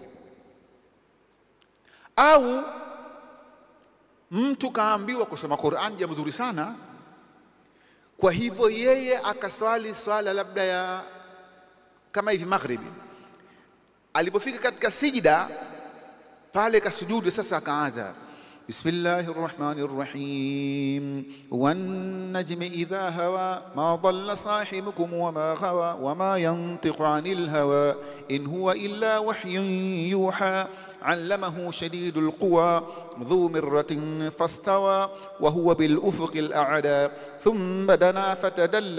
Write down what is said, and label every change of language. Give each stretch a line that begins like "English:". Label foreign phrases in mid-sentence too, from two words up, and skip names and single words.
Swahili: Au mtu kaambiwa kusoma Qur'an jambo zuri sana, kwa hivyo yeye akaswali swala labda ya kama hivi maghribi, alipofika katika sijida pale kasujudu, sasa akaanza
Arabic: بسم الله الرحمن الرحيم والنجم إذا هوى ما ضل صاحبكم وما غوى وما ينطق عن الهوى إن هو إلا وحي يوحى علمه شديد القوى ذو مرة فاستوى وهو بالأفق الأعلى ثم دنا فتدلى.